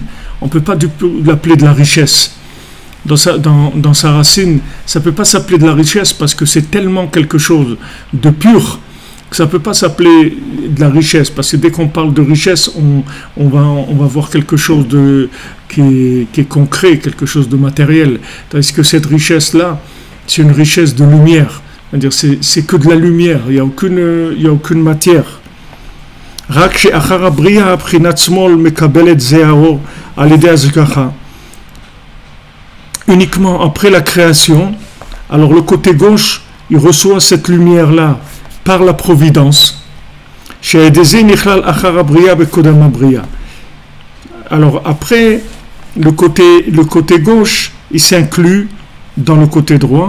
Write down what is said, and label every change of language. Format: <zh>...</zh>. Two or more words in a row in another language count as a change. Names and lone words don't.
<fr>On ne peut pas l'appeler de la richesse. Dans sa racine, ça ne peut pas s'appeler de la richesse parce que c'est tellement quelque chose de pur que ça ne peut pas s'appeler de la richesse. Parce que dès qu'on parle de richesse, on va voir quelque chose qui est concret, quelque chose de matériel. Tandis que cette richesse-là, c'est une richesse de lumière. C'est-à-dire c'est que de la lumière, il n'y a aucune matière.</fr> <he>רק שאחר הבריאה בחינת שמאל מקבלת זה האור על ידי הזככה.</he> <fr>Uniquement après la création, alors le côté gauche, il reçoit cette lumière-là par la providence. Alors après, le côté gauche, il s'inclut dans le côté droit.</fr>